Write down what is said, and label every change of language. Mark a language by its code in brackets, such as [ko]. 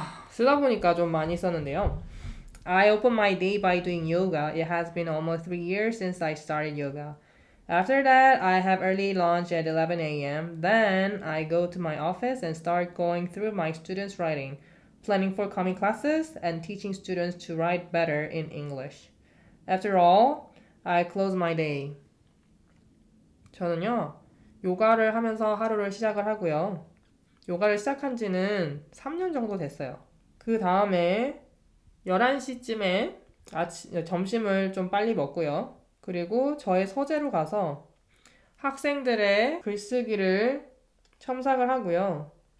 [ko] 쓰다 보니까 좀 많이 썼는데요. [en] I open my day by doing yoga. It has been almost 3 years since I started yoga. After that, I have early lunch at 11 a.m. Then I go to my office and start going through my students' writing, planning for coming classes, and teaching students to write better in English. After all, I close my day. [ko] 저는요, 요가를 하면서 하루를 시작을 하고요. 요가를 시작한 지는 3년 정도 됐어요. 그 다음에 11시쯤에 점심을 좀 빨리 먹고요. 그리고 저의 서재로 가서 학생들의 글쓰기를 첨삭을 하고요.